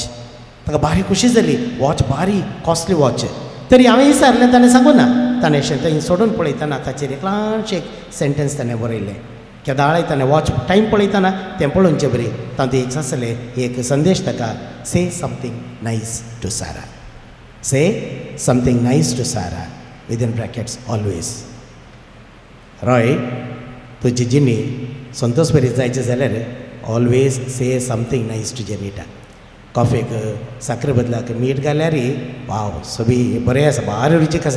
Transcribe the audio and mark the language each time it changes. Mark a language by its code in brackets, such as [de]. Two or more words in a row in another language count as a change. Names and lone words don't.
[kok] ताका बारी खुशी जाली. वॉच बारी [en] costly watch. [kok] तरी हांवें विचारलें ताणें सांगूं ना. ताणें थंय सोडून पळयतना ताचेर एक ल्हानशें एक सेंटेन्स ताणें बरयलें. केदाळय ताणें [en] watch time [kok] पळयतना तें पळोवचें बरी तातूंत एक आसलें एक संदेश ताका [en] say something nice to Sara. say something nice to Sara within brackets always. [kok] रॉय तुजी जिणी संतोश बरी जायचें जाल्यार [en] always say something nice to Jenita. [kok] कॉफेक साखरे बदलाक मीठ घाल्यारय वाव सभी बरें आसा बारी रुचीक आसा.